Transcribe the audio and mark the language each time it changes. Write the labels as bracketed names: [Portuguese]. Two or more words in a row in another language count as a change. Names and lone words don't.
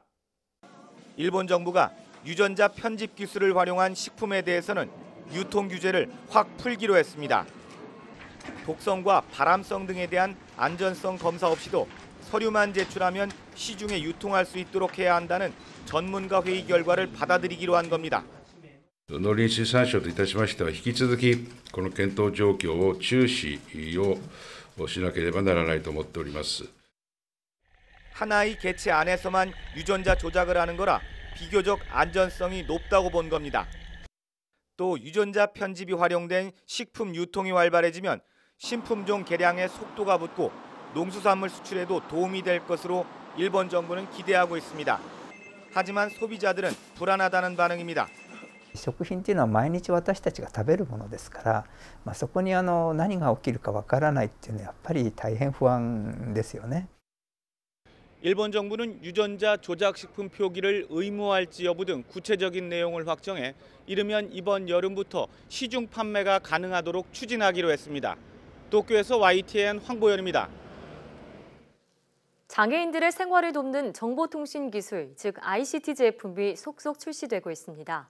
[Korean] 일본 정부가 유전자 편집 기술을 활용한 식품에 대해서는 유통 규제를 확 풀기로 했습니다. 독성과 발암성 등에 대한 안전성 검사 없이도 서류만 제출하면 시중에 유통할 수 있도록 해야 한다는 전문가 회의 결과를 받아들이기로 한 겁니다. [Japanese] 農林水産省といたしましては引き続きこの検討状況を注視をしなければならないと思っております. [Korean] 하나의 개체 안에서만 유전자 조작을 하는 거라 비교적 안전성이 높다고 본 겁니다. 또 유전자 편집이 활용된 식품 유통이 활발해지면 신품종 개량에 속도가 붙고 농수산물 수출에도 도움이 될 것으로 일본 정부는 기대하고 있습니다. 하지만 소비자들은 불안하다는 반응입니다. [Japanese] 食品っていうのは毎日私たちが食べるものですから、そこに何が起きるかわからないっていうのはやっぱり大変不安ですよね. [Korean] 일본 정부는 유전자 조작 식품 표기를 의무화할지 여부 등 구체적인 내용을 확정해 이르면 이번 여름부터 시중 판매가 가능하도록 추진하기로 했습니다. 도쿄에서 YTN 황보연입니다. 장애인들의 생활을 돕는 정보통신기술, 즉 ICT 제품이 속속 출시되고 있습니다.